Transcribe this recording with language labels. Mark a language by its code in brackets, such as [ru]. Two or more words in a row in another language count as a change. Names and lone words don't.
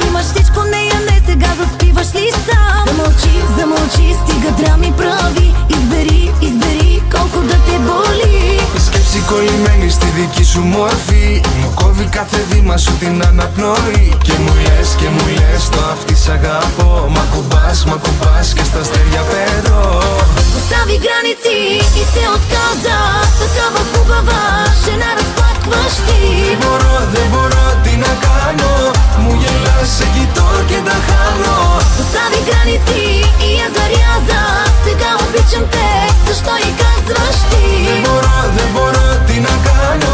[bg] Имаш всичко, нея не, сега заспиваш ли сам? Замълчи, замълчи, стига драми прави. Избери, избери колко да те боли. [el] Η σκέψη κολλημένη στη δική σου μορφή μου κόβει κάθε βήμα σου την αναπνοή. Και μου λες το αυτή σ' αγαπώ. Μ' ακουμπάς και στα αστέρια πετώ. [bg] Постави граници и се отказа. Такава хубава жена разплакваш ти. [el] Δεν μπορώ, τι να κάνω. Μου γελάς, σε κοιτώ και τα χάνω. [bg] Постави граници и я заряза. Сега обичам те, защо и казваш ти? [el] Δεν μπορώ, τι να κάνω.